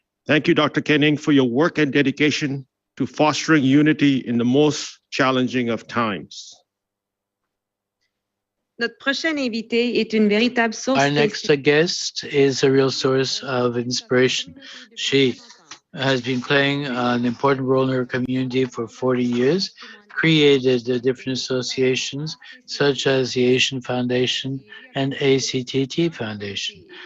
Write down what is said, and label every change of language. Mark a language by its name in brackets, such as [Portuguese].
[English] Thank you, Dr. Kenning, for your work and dedication to fostering unity in the most challenging of times. [French] Notre prochaine invitée est une véritable source. [English] Our next guest is a real source of inspiration. She has been playing an important role in her community for 40 years, created different associations such as the Asian Foundation and ACTT Foundation.